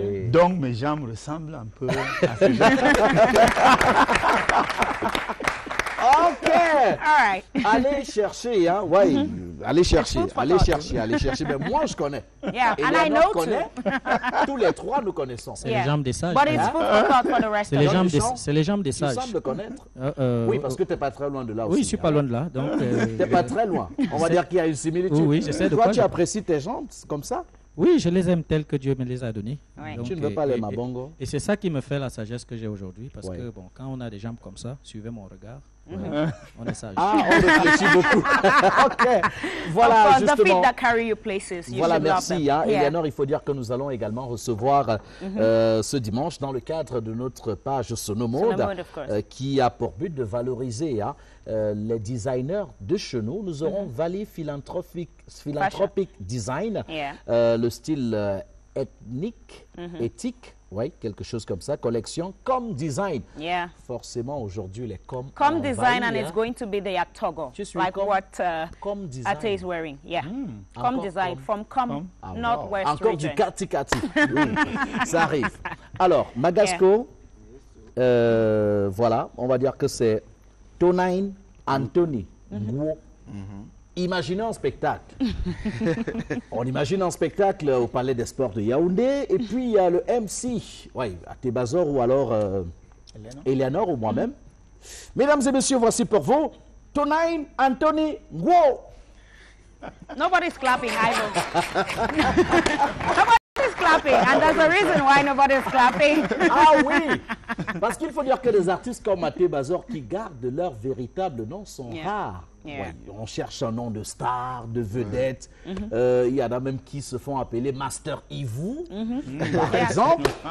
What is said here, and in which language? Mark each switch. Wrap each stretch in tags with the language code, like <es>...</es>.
<fr>Donc mes jambes ressemblent un peu à ces jambes. Ok, allez chercher, hein, allez chercher. Mais moi je connais.</fr> <en>Yeah, and I know</en> <fr>connaît. Tous les trois nous connaissons. C'est les jambes des sages.</fr> <en>But it's food for thought for the rest of us.</en> <fr>C'est les jambes des sages. Tu sembles connaître. Oui, parce que tu n'es pas très loin de là aussi. Oui, je ne suis pas loin de là. Tu n'es pas très loin. On va dire qu'il y a une similitude. Oui, j'essaie de Toi, tu apprécies tes jambes comme ça? Oui, je les aime telles que Dieu me les a données. Donc, tu ne veux pas les mabongo? Et c'est ça qui me fait la sagesse que j'ai aujourd'hui. Parce que bon, quand on a des jambes comme ça, suivez mon regard. On est sage. Ah, on réfléchit beaucoup. Ok. Voilà, justement.</fr> <en>The feet that carry you places.</en> <fr>Voilà, merci. Eleonore, il faut dire que nous allons également recevoir ce dimanche, dans le cadre de notre page Sonomode, qui a pour but de valoriser les designers de chez nous. Nous aurons Valley Philanthropic Design, le style ethnique, éthique. Oui, quelque chose comme ça. Collection comme design. Forcément, aujourd'hui, les comme</fr> <en>design, and it's going to be the Togo, like what Ate is wearing. Comme design, from Northwest</en> <fr>Encore</fr> <en>region.</en> <fr>Du kati-kati. Oui, ça arrive. Alors, Magasco, voilà, on va dire que c'est Tonain Anthony Nguo. Imaginez un spectacle. On imagine un spectacle au Palais des Sports de Yaoundé et puis il y a le MC, Ate Bazor ou alors Eleonore ou moi-même. Mesdames et messieurs, voici pour vous Tonain Anthony Nguo.</fr> <en>Nobody's clapping, Ivo. Nobody's clapping, and there's a reason why nobody's clapping.</en> <fr>Ah oui, parce qu'il faut dire que les artistes comme Maté Bazor qui gardent leur véritable nom sont rares.</fr> <en>Yeah.</en> <fr>Ouais, on cherche un nom de star, de vedette. Il y en a même qui se font appeler Master IVO, par exemple.</fr>